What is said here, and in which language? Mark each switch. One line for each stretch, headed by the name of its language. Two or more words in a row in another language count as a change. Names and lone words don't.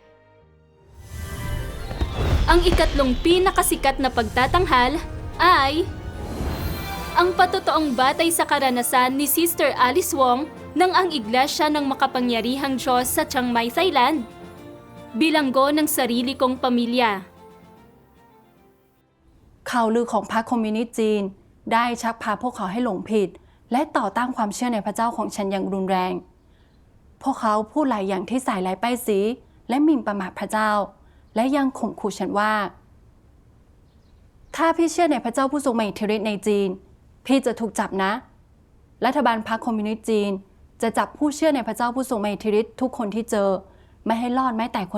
Filipino: Ang ikatlong pinakasikat na pagtatanghal ay ang patotoong batay sa karanasan ni Sister Alice Wong ng ang Iglesia ng Makapangyarihang Diyos sa Chiang Mai, Thailand. Bilanggo ng sarili kong pamilya.
Thai: ข่าวลือของพรรคคอมมิวนิสต์จีนได้ชักพาพวกเขาให้หลงผิดและต่อต้านความเชื่อในพระเจ้าของฉันอย่างรุนแรงพวกเขาพูดหลายอย่างที่ใส่ร้ายป้ายสีและหมิ่นประมาทพระเจ้าและยังข่มขู่ฉันว่าถ้าพี่เชื่อในพระเจ้าผู้ทรงมีอิทธิฤทธิ์ในจีนพี่จะถูกจับนะรัฐบาลพรรคคอมมิวนิสต์จีนจะจับผู้เชื่อในพระเจ้าผู้ทรงมีอิทธิฤทธิ์ทุกคนที่เจอไม่ให้รอดแม้แต่